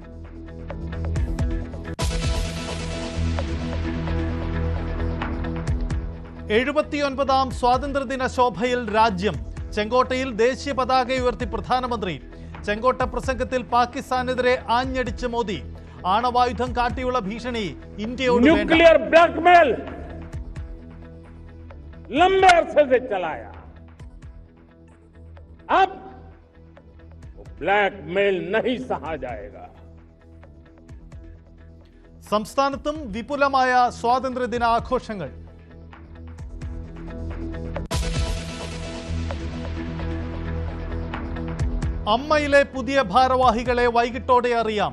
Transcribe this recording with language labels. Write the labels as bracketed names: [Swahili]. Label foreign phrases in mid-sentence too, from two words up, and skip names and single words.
[Malayalam] എഴുപത്തിയൊൻപതാം സ്വാതന്ത്ര്യദിന ശോഭയിൽ രാജ്യം. ചെങ്കോട്ടയിൽ ദേശീയ പതാക ഉയർത്തി പ്രധാനമന്ത്രി. ചെങ്കോട്ട പ്രസംഗത്തിൽ പാകിസ്ഥാനെതിരെ ആഞ്ഞടിച്ച് മോദി. ആണവായുധം കാട്ടിയുള്ള ഭീഷണി ഇന്ത്യയോട് [English] nuclear blackmail [Hindi] लंबे अरसे से चलाया, अब ब्लैकमेल नहीं सहा जाएगा. [Malayalam] സംസ്ഥാനത്തും വിപുലമായ സ്വാതന്ത്ര്യദിന ആഘോഷങ്ങൾ. അമ്മയിലെ പുതിയ ഭാരവാഹികളെ വൈകിട്ടോടെ അറിയാം.